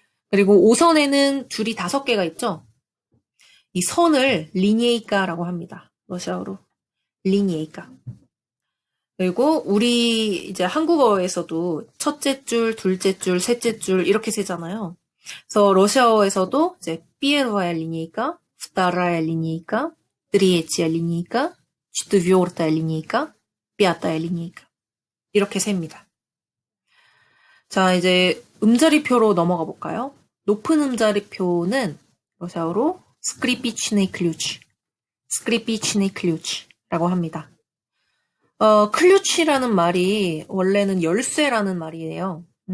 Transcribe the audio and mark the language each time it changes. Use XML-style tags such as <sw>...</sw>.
<ko>그리고 오선에는 줄이 5개가 있죠. 이 선을 리니에이카라고 합니다. 러시아어로. 리니에이카. 그리고 우리 이제 한국어에서도 첫째 줄, 둘째 줄, 셋째 줄 이렇게 세잖아요. 그래서 러시아어에서도 이제</ko> <ru>первая линейка, вторая линейка, третья линейка, четвертая линейка, пятая линейка</ru> <ko>이렇게 셉니다. 자, 이제 음자리표로 넘어가 볼까요? 높은 음자리표는 러시아어로 스크리피치네 클루치, 스크리피치네 클루치라고 합니다. 클루치라는 말이 원래는 열쇠라는 말이에요.</ko>